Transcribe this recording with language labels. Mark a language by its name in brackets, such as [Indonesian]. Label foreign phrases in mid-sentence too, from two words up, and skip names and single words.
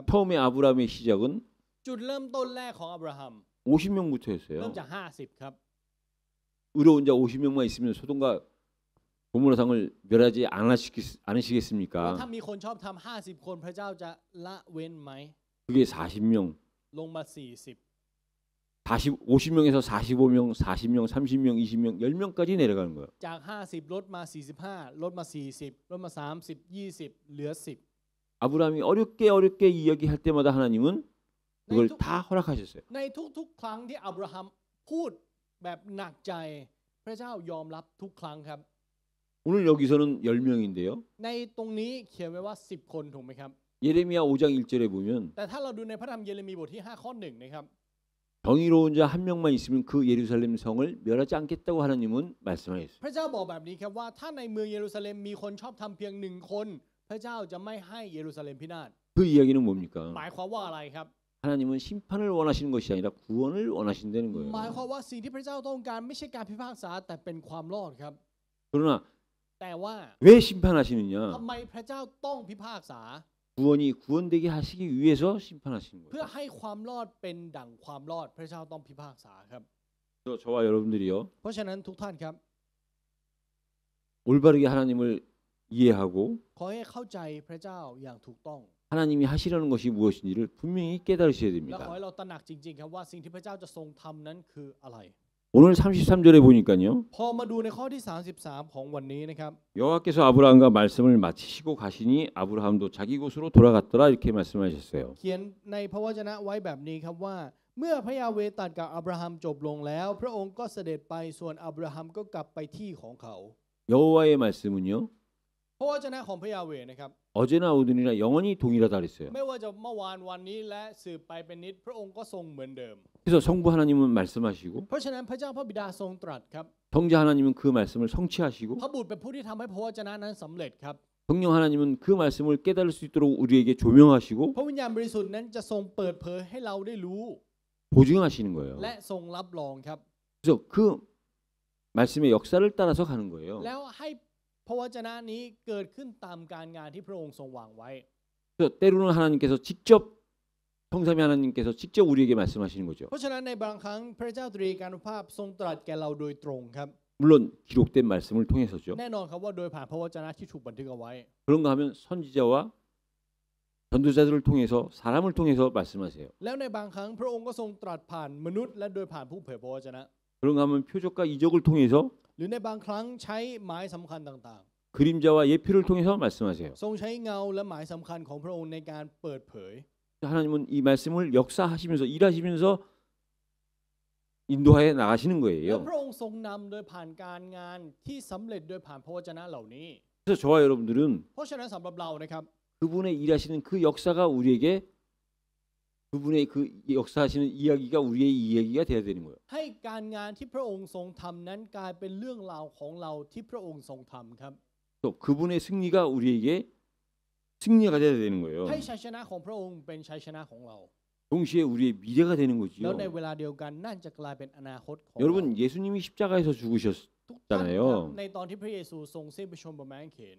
[Korean] 처음에 아브라함의 시작은 [Thai] จุดเริ่มต้นแรกของอับราฮัม [Korean] 50명부터였어요. [Thai] เริ่มจาก50ครับ [Korean] 의로운 자 50명만 있으면 소돔과 고모라상을 멸하지 [Thai] แล้ว [Korean] 않으시겠습니까? [Thai] ถ้ามีคนชอบทำ50 คนพระเจ้าจะละเว้นไหม [Korean] 그게 40명, [Thai] ลงมา40 [Korean] 50명에서 45명, 40명, 30명, 20명, 10명까지 내려가는 거예요. [Thai] จาก 50 ลดมา45ลดมา40ลดมา30 20เหลือ10 [Korean] 아브라함이 어렵게 이야기할 때마다 하나님은 그걸 네, 다 허락하셨어요. [Thai] ในทุกๆ ครั้งที่อับราฮัมพูดแบบหนักใจพระเจ้ายอมรับทุกครั้งครับ [Korean] 오늘 여기서는 10명인데요. [Thai] ในตรงนี้เขียนไว้ว่า10 คนถูกไหมครับ [Korean] 예레미야 5장 1절에 보면 [Thai] แต่ถ้าเราดูในพระธรรมเยเรมีบทที่5ข้อ1นะครับ [Korean] 정의로운 자 한 명만 있으면 그 예루살렘 성을 멸하지 않겠다고 하나님은 말씀하셨어요. [Thai] พระเจ้าบอกแบบนี้ครับว่าถ้าในเมืองเยรูซาเล็มมีคนชอบทำเพียง1 คนพระเจ้าจะไม่ให้เยรูซาเล็มพินาศ [Korean] 그 이야기는 뭡니까? [Thai] หมายความว่าอะไรครับ [Korean] 하나님은 심판을 원하시는 것이 아니라 구원을 원하신다는 [Thai] หมาย [Korean] 거예요. [Thai] ความว่าสิ่งที่พระเจ้าต้องการไม่ใช่การพิพากษาแต่เป็นความรอดครับ [Korean] 그러나 [Thai] แต่ว่า [Korean] 왜 심판하시느냐? [Thai] ทำไมพระเจ้าต้องพิพากษา [Korean] 구원이 구원되게 하시기 위해서 심판하시는 [Thai] เพื่อ [Korean] 거예요. [Thai] ให้ความรอดเป็นดั่งความรอดพระเจ้าต้องพิพากษาครับ [Korean] 그래서 저와 여러분들이요. [Thai] เพราะฉะนั้นทุกท่านครับ [Korean] 올바르게 하나님을 이해하고 [Thai] ขอให้เข้าใจพระเจ้าอย่างถูกต้อง [Korean] 하나님이 하시려는 것이 무엇인지를 분명히 깨달으셔야 [Thai] และขอ [Korean] 됩니다. [Thai] ให้เราตระหนักจริงๆครับว่าสิ่งที่พระเจ้าจะทรงทำนั้นคืออะไร [Korean] 오늘 33절에 보니까요. [Thai] พอมาดูในข้อที่33ของวันนี้นะครับ [Korean] 여호와께서 아브라함과 말씀을 마치시고 가시니 아브라함도 자기 곳으로 돌아갔더라 이렇게 말씀하셨어요. [Thai] เขียนในพระวจนะไว้แบบนี้ครับว่าเมื่อพระยาเวห์ตรัสกับอับราฮัมจบลงแล้ว พระองค์ก็เสด็จไปส่วนอับราฮัมก็กลับไปที่ของเขา [Korean] 여호와의 말씀은요. [Thai] พระวจนะของพระยาเวห์นะครับ [Korean] 어제나 오늘이나 영원히 동일하다 그랬어요. [Thai] ไม่ว่าจะเมื่อวานวันนี้และสืบไปเป็นนิจพระองค์ก็ทรงเหมือนเดิม [Korean] 그래서 성부 하나님은 말씀하시고 [Thai] เพราะฉะนั้นพระเจ้าพระบิดาทรงตรัสครับ [Korean] 성자 하나님은 그 말씀을 성취하시고 [Thai] พระบุตรเป็นผู้ที่ทำให้พระวจนะนั้นสำเร็จครับ [Korean] 성령 하나님은 그 말씀을 깨달을 수 있도록 우리에게 조명하시고 [Thai] พระวิญญาณบริสุทธิ์นั้นจะทรงเปิดเผยให้เราได้รู้ [Korean] 보증하시는 거예요. [Thai] และทรงรับรองครับ [Korean] 그래서 그 말씀의 역사를 따라서 가는 거예요. [Thai] แล้วให้พระวจนะนี้เกิดขึ้นตามการงานที่พระองค์ทรงวางไว้ [Korean] 그래서 때로는 하나님께서 직접 성삼위 하나님께서 직접 우리에게 말씀하시는 거죠. [Thai] เพราะฉะนั้นในบางครั้งพระเจ้าตรีการุภาพทรงตรัสแก่เราโดยตรงครับ [Korean] 물론 기록된 말씀을 통해서죠. [Thai] แน่นอนครับว่าโดยผ่านพระวจนะที่ถูกบันทึกเอาไว้ [Korean] 그런가 하면 선지자와 전도자들을 통해서 사람을 통해서 말씀하세요. [Thai] แล้วในบางครั้งพระองค์ก็ทรงตรัสผ่านมนุษย์และโดยผ่านผู้เผยพระวจนะ [Korean] 그런가 하면 표적과 이적을 통해서 [Thai] หรือในบางครั้งใช้หมายสำคัญต่าง [Korean] 그림자와 예표를 통해서 말씀하세요. [Thai] ๆ ทรงใช้เงาและหมายสำคัญของพระองค์ในการเปิดเผย [Korean] 하나님은 이 말씀을 역사하시면서 일하시면서 인도하여 나가시는 [Thai] และ [Korean] 거예요. [Thai] พระองค์ทรงนำโดยผ่านการงานที่สำเร็จโดยผ่านพระวจนะเหล่านี้ [Korean] 그래서 저와 여러분들은 [Thai] เพราะฉะนั้นสำหรับเรานะครับ [Korean] 그분의 일하시는 그 역사가 우리에게 그분의 그 역사하시는 이야기가 우리의 이야기가 돼야 되는 거예요. [Thai] ให้การงานที่พระองค์ทรงทำนั้นกลายเป็นเรื่องราวของเราที่พระองค์ทรงทำครับ [Korean] 또 그분의 승리가 우리에게 승리가 돼야 되는 거예요. [Thai] ให้ชัยชนะของพระองค์เป็นชัยชนะของเรา [Korean] 동시에 우리의 미래가 되는 [Thai] แล้ว [Korean] 거지요. [Thai] ในเวลาเดียวกันนั่นจะกลายเป็นอนาคตของเรา [Korean] 여러분 예수님이 십자가에서 [Thai] ทุกท่านครับ [Korean] 죽으셨잖아요. [Thai] ในตอนที่พระเยซูทรงสิ้นพระชนม์บนไม้กางเขน